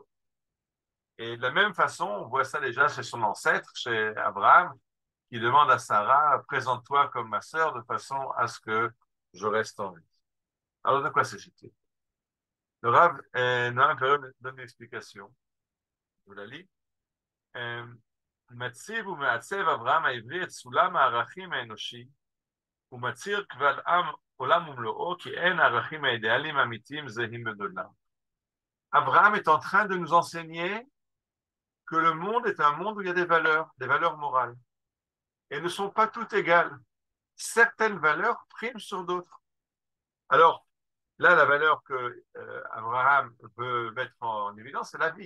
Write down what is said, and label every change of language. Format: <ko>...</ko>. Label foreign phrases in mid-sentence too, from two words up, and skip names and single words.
<fr>Et de la même façon, on voit ça déjà chez son ancêtre, chez Abraham, qui demande à Sarah, présente-toi comme ma sœur de façon à ce que je reste en vie. Alors, de quoi s'agit-il? Le Rav Noam Perron donne une explication. Je vous la lis.</fr> <he>מציב ומעצב אברהם העברי את סולם הערכים האנושי ומצהיר קבל עם עולם ומלואו כי אין הערכים האידיאליים האמיתיים זהים בגודלם.</he> <fr>Abraham est en train de nous enseigner que le monde est un monde où il y a des valeurs morales. Et elles ne sont pas toutes égales. Certaines valeurs priment sur d'autres. Alors, là, la valeur que Abraham veut mettre en évidence, c'est la vie.</fr>